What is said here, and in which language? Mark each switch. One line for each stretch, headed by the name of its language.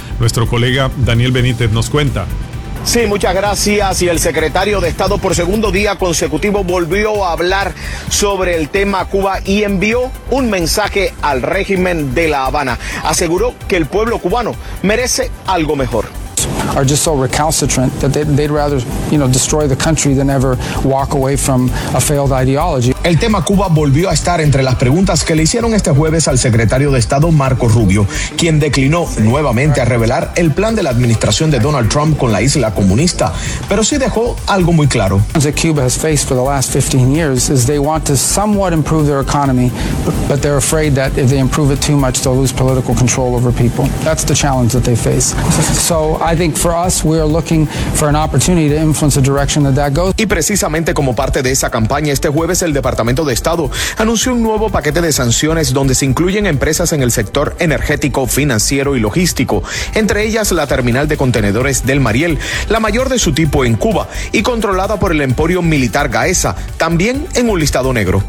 Spanish: Nuestro colega Daniel Benítez nos cuenta. Sí, muchas gracias. Y el secretario de Estado por segundo día consecutivo volvió a hablar sobre el tema Cuba y envió un mensaje al régimen de La Habana. Aseguró que el pueblo cubano merece algo mejor.
English: are just so recalcitrant that they'd rather, you know, destroy the country than ever walk away from a failed ideology.
Spanish: El tema Cuba volvió a estar entre las preguntas que le hicieron este jueves al secretario de Estado Marco Rubio, quien declinó nuevamente a revelar el plan de la administración de Donald Trump con la isla comunista, pero sí dejó algo muy claro.
English: What Cuba has faced for the last 15 years is they want to somewhat improve their economy, but they're afraid that if they improve it too much, they'll lose political control over people. That's the challenge that they face. So I think for us, we are looking for an opportunity to influence the direction that that goes.
Spanish: Y precisamente como parte de esa campaña, este jueves el Departamento de Estado anunció un nuevo paquete de sanciones donde se incluyen empresas en el sector energético, financiero y logístico, entre ellas la terminal de contenedores del Mariel, la mayor de su tipo en Cuba y controlada por el emporio militar Gaesa, también en un listado negro.